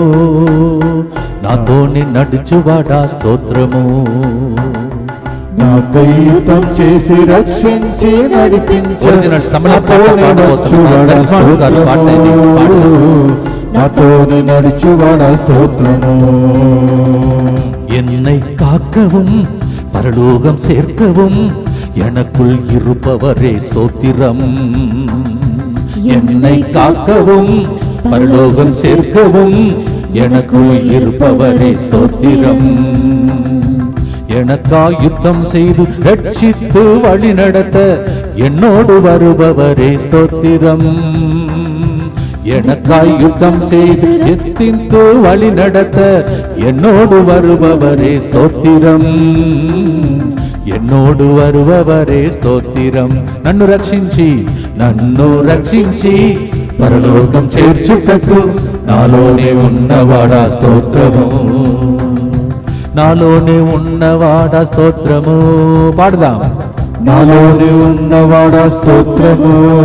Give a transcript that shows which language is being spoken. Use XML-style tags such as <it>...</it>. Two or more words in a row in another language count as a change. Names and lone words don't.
<te>నాతోనే నడుచువాడా స్తోత్రము. నాకై యుద్ధం చేసి రక్షించి నడిపించ ఒరిజినల్ తమిళ పాట నాతోనే పాడబోతున్నాం. నడుచువాడా అడ్వాన్స్ గారు పాట ఇది పాడు. స్తోత్రము. నాతోనే నడుచువాడా స్తోత్రము.</te> <ta>என்னை காக்கவும் பரலோகம் சேர்க்கவும் எனக்குள் இருப்பவரே சோத்திரம். என்னை காக்கவும் பரலோகம் சேர்க்கவும் எனக்குள் இருப்பவரே ஸ்தோத்திரம். எனக்காய் யுத்தம் செய்து ரட்சித்து வழி நடத்த என்னோடு வருபவரே ஸ்தோத்திரம். எனக்காய் யுத்தம் செய்து எத்திந்து வழி நடத்த என்னோடு வருபவரே ஸ்தோத்திரம். என்னோடு வருபவరే స్తోత్రం.</ta> <te>నన్ను రక్షించి పరలోకం చేర్చుటకు నాలోనే ఉన్నవాడా స్తోత్రము. నాలోనే ఉన్నవాడా స్తోత్రము. పాడదాం. నాలోనే ఉన్నవాడా స్తోత్రము.</te>